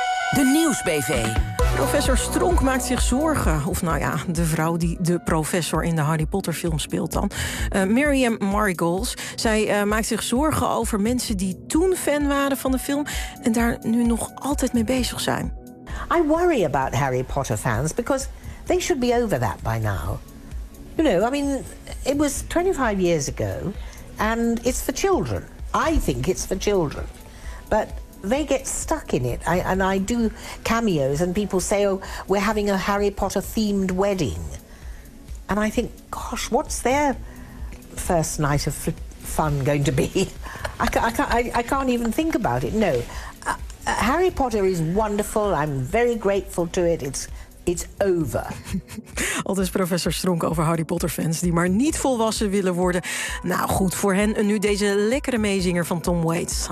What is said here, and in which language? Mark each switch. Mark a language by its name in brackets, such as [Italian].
[Dutch] De Nieuwsbv. Professor Stronk maakt zich zorgen. Of nou ja, de vrouw die de professor in de Harry Potter film speelt dan. Miriam Margolis. Zij maakt zich zorgen over mensen die toen fan waren van de film en daar nu nog altijd mee bezig zijn. [English] I worry about Harry Potter fans because they should be over that by now. You know, I mean, it was 25 years ago and it's for children. I think it's for children. But they get stuck in it. I do cameos and people say, oh, we're having a Harry Potter themed wedding. And I think, gosh, what's their first night of fun going to be? I can't even think about it. No, Harry Potter is wonderful. I'm very grateful to it. It's over. [Dutch] Al dus professor Stronk over Harry Potter fans die maar niet volwassen willen worden. Nou goed, voor hen nu deze lekkere meezinger van Tom Waits.